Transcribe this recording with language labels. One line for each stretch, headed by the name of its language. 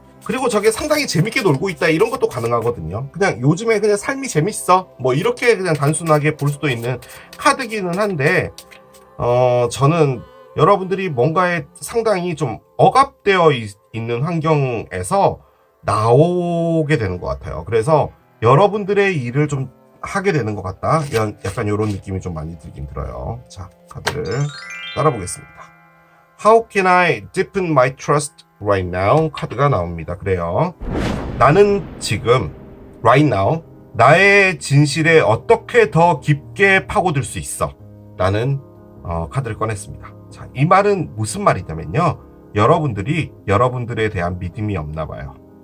Korean: 그리고 저게 상당히 재밌게 놀고 있다, 이런 것도 가능하거든요. 그냥 요즘에 그냥 삶이 재밌어, 뭐 이렇게 그냥 단순하게 볼 수도 있는 카드기는 한데, 저는 여러분들이 뭔가에 상당히 좀 억압되어 있는 환경에서 나오게 되는 것 같아요. 그래서 여러분들의 일을 좀 하게 되는 것 같다, 약간 이런 느낌이 좀 많이 들긴 들어요. 자, 카드를 따라보겠습니다.
English: How can I deepen my trust right now?
Korean: 카드가 나옵니다. 그래요. 나는 지금
English: right now
Korean: 나의 진실에 어떻게 더 깊게 파고들 수 있어? 라는 카드를 꺼냈습니다. 자, 이 말은 무슨 말이냐면요, 여러분들이 여러분들에 대한 믿음이 없나 봐요.